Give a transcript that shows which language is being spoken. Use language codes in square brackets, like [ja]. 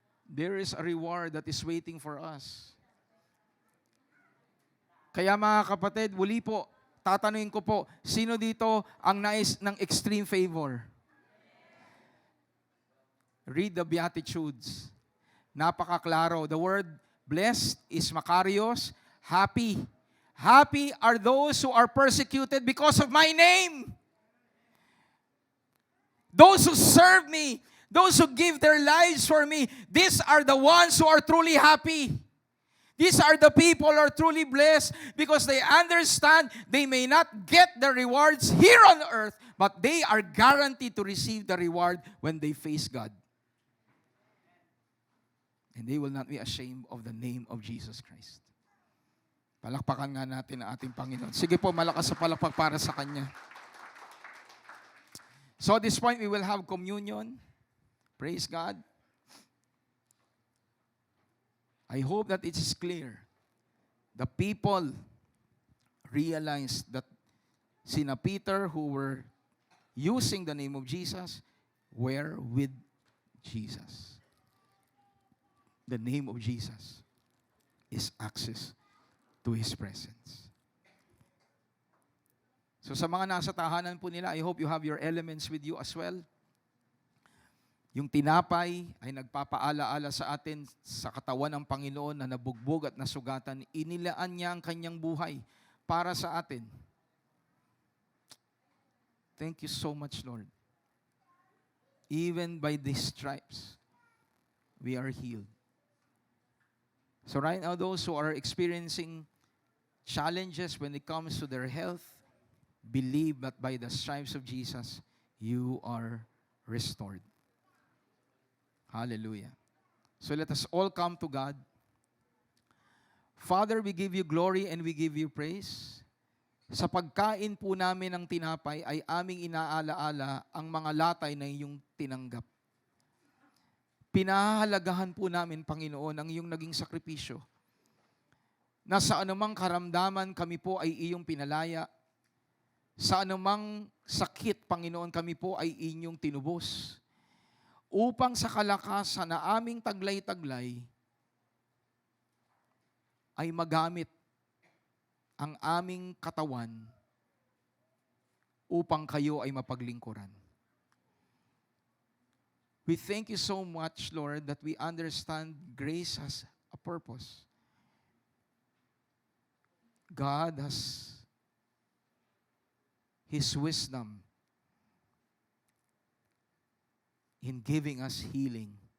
[en] There is a reward that is waiting for us. [tl] Kaya mga kapatid, muli po, tatanungin ko po, sino dito ang nais ng [en] extreme favor? Read the Beatitudes. [tl] Napakaklaro. [en] The word blessed is makarios, happy. Happy are those who are persecuted because of my name. Those who serve me, those who give their lives for me, these are the ones who are truly happy. These are the people who are truly blessed because they understand they may not get the rewards here on earth, but they are guaranteed to receive the reward when they face God. And they will not be ashamed of the name of Jesus Christ. [tl] Palakpakan nga natin ang ating Panginoon. Sige po, malakas sa palakpak para sa Kanya. [en] So at this point, we will have communion. Praise God. I hope that it is clear. The people realized that sina Peter, who were using the name of Jesus, were with Jesus. The name of Jesus is access to His presence. So [tl] sa mga nasa tahanan po nila, [en] I hope you have your elements with you as well. [tl] Yung tinapay ay nagpapaalaala sa atin sa katawan ng Panginoon na nabugbog at nasugatan. Inilaan niya ang kanyang buhay para sa atin. [en] Thank you so much, Lord. Even by these stripes, we are healed. So right now, those who are experiencing challenges when it comes to their health, believe that by the stripes of Jesus, you are restored. Hallelujah. So let us all come to God. Father, we give you glory and we give you praise. [tl] Sa pagkain po namin ng tinapay ay aming inaalaala ang mga latay na iyong tinanggap. Pinahahalagahan po namin, Panginoon, ang iyong naging sakripisyo. Na sa anumang karamdaman kami po ay iyong pinalaya. Sa anumang sakit, Panginoon, kami po ay inyong tinubos. Upang sa kalakasan na aming taglay-taglay ay magamit ang aming katawan upang kayo ay mapaglingkuran. [en] We thank you so much, Lord, that we understand grace has a purpose. God has His wisdom in giving us healing.